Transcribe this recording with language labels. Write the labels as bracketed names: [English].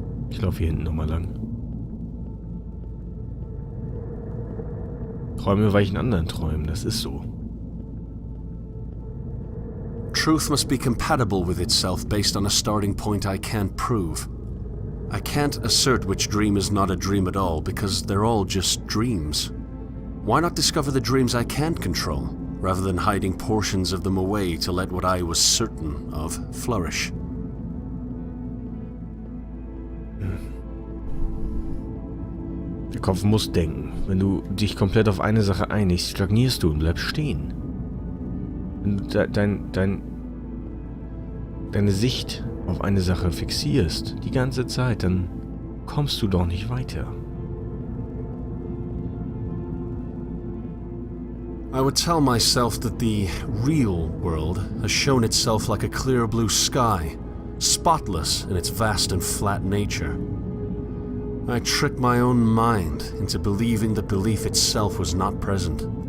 [German] Ich laufe hier hinten nochmal lang. Träume weichen anderen Träumen, das ist so. [English] Truth must be compatible with itself based on a starting point I can't prove. I can't assert which dream is not a dream at all because they're all just dreams. Why not discover the dreams I can't control, rather than hiding portions of them away to let what I was certain of flourish? [German] Der Kopf muss denken. Wenn du dich komplett auf eine Sache einigst, stagnierst du und bleibst stehen. Wenn du deine Sicht auf eine Sache fixierst, die ganze Zeit, dann kommst du doch nicht weiter. [English] I would tell myself that the real world has shown itself like a clear blue sky, spotless in its vast and flat nature. I tricked my own mind into believing that belief itself was not present.